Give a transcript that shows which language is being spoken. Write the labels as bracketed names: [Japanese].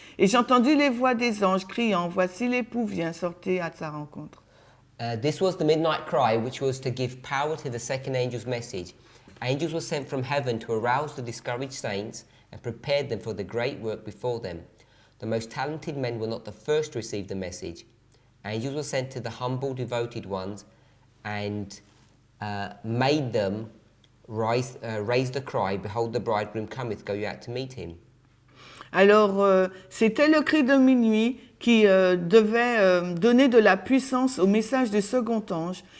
[French] Et j'ai entendu les voix des anges criant, Voici l'époux vient, sortez à sa rencontre. [English] This was the midnight cry, which was to give power to the second angel's message. Angels were sent from heaven to arouse the discouraged saints and prepare them for the great work before them. The most talented men were not the first to receive the message. Angels were sent to the humble, devoted ones and made them raise the cry, Behold, the bridegroom cometh, go you out to meet him. [French] Alors, c'était le cri de minuit qui devait donner de la puissance au message du second ange.